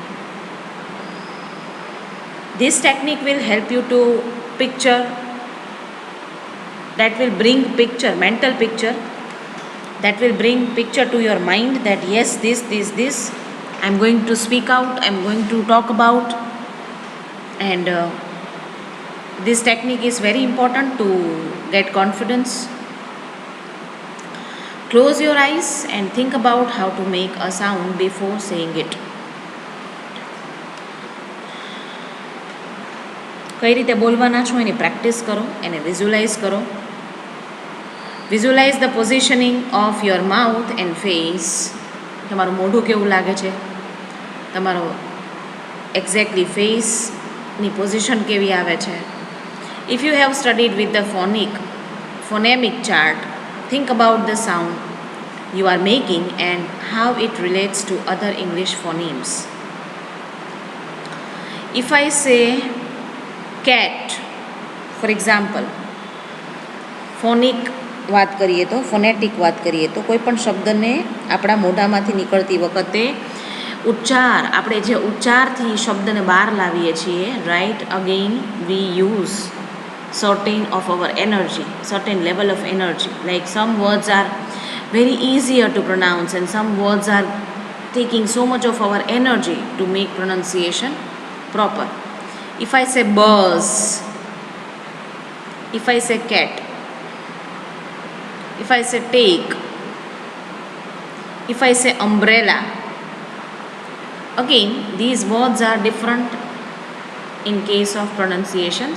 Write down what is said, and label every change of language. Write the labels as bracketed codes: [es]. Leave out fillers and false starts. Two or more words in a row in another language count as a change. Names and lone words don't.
[en] This technique will help you to picture, that will bring mental picture, that will bring picture to your mind that yes, this I'm going to speak out, I'm going to talk about. And this technique is very important to get confidence. Close your eyes and think about how to make a sound before saying it. [gu] કઈ રીતે બોલવાના છો એની પ્રેક્ટિસ કરો, એને વિઝ્યુલાઇઝ કરો. [en] visualize the positioning of your mouth and face. [gu] તમારું મોઢું કેવું લાગે છે, તમારો એક્ઝેક્ટલી ફેસની પોઝિશન કેવી આવે છે. [en] if you have studied with the phonemic chart, think about the sound you are making and how it relates to other English phonemes. If I say cat, for example, [gu] ફોનેટિક વાત કરીએ તો કોઈ પણ શબ્દને આપણા મોઢામાંથી નીકળતી વખતે આપણે જે ઉચ્ચારથી શબ્દને બહાર લાવીએ છીએ, રાઈટ, [en] again we use certain of our energy, certain level of energy. Like some words are very easier to pronounce and some words are taking so much of our energy to make pronunciation proper. If I say buzz, if I say cat, if I say take, if I say umbrella, again these words are different in case of pronunciations.